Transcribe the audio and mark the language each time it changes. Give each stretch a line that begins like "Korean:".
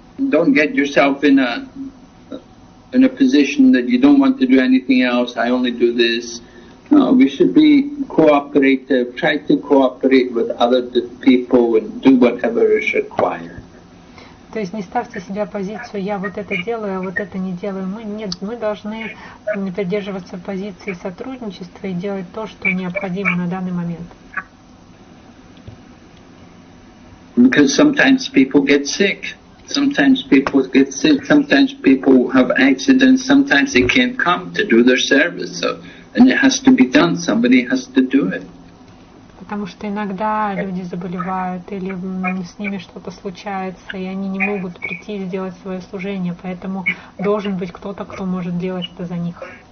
English: Don't get yourself in a position that you don't want to do anything else. I only do this. No, we should be cooperative. Try to cooperate with other people and do whatever is required.
Russian: То есть не ставьте себя в позицию: я вот это делаю, а вот это не делаю. Мы должны придерживаться позиции сотрудничества и делать то, что необходимо на данный момент.
English: Because sometimes people get sick. Sometimes people get sick. Sometimes people have accidents. Sometimes they can't come to do their service. And it has to be done. Somebody has to do it.
Russian: Потому что иногда люди заболевают или с ними что-то случается, и они не могут прийти и сделать свое служение, поэтому должен быть кто-то, кто может делать это за них.